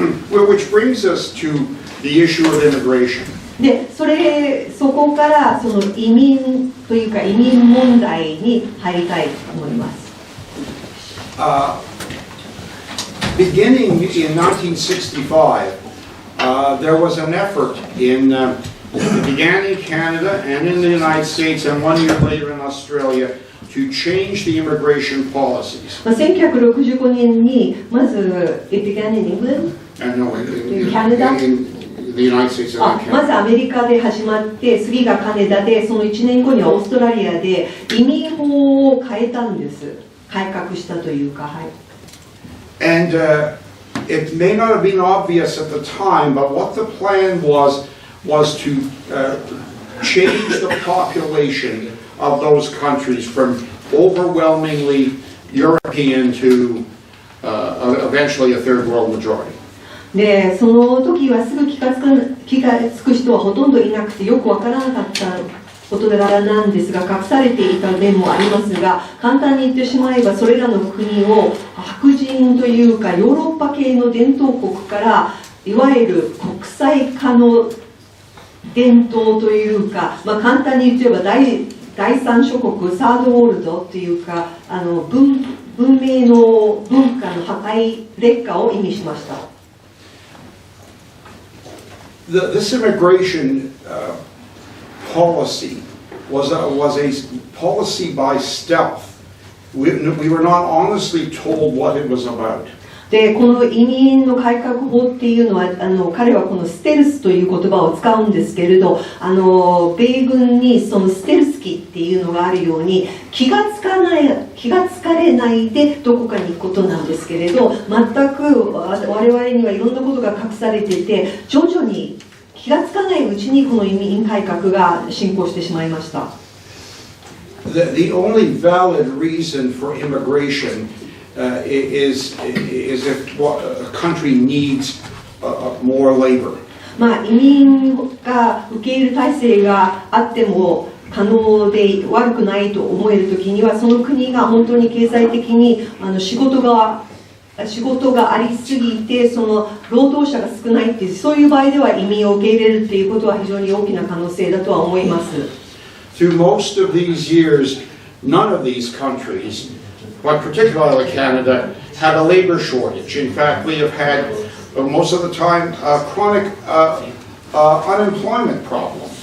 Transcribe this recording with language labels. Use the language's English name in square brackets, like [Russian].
[English] Which brings us to the issue of immigration. [Japanese] でそこからその移民というか移民問題に入りたいと思います。 [English] Beginning in 1965, there was an effort it began in Canada and in the United States and 1 year later in Australia to change the immigration policies. [Japanese] 1965年にまず [English] It began in England? No, in Canada? In the United States and Canada. [Japanese] まずアメリカで始まって次がカナダでその1年後にはオーストラリアで移民法を変えたんです。改革したというか、はい。 [English] And it may not have been obvious at the time, but what the plan was to change the population of those countries from overwhelmingly European to eventually a third world majority. [Japanese] でその時はすぐ気がつく人はほとんどいなくてよくわからなかった事柄なんですが隠されていた面もありますが簡単に言ってしまえばそれらの国を白人というかヨーロッパ系の伝統国からいわゆる国際化の伝統というか、簡単に言えば第三諸国サードウォールドというか文明の文化の破壊劣化を意味しました。 [English] This immigration policy was a policy by stealth. We were not honestly told what it was about. [Japanese] でこの移民の改革法っていうのは彼はこのステルスという言葉を使うんですけれど米軍にそのステルス機っていうのがあるように気がつかれないでどこかに行くことなんですけれど全く我々にはいろんなことが隠されていて徐々に気がつかないうちにこの移民改革が進行してしまいました。 [English] The only valid reason for immigration is if a country needs more labor. [Japanese] 移民が受け入れ体制があっても可能で悪くないと思えるときにはその国が本当に経済的に仕事がありすぎてその労働者が少ないっていうそういう場合では移民を受け入れるっていうことは非常に大きな可能性だとは思います。 [English] Through most of these years, none of these countries, but particularly Canada, had a labor shortage. In fact, we have had most of the time a chronic unemployment problem.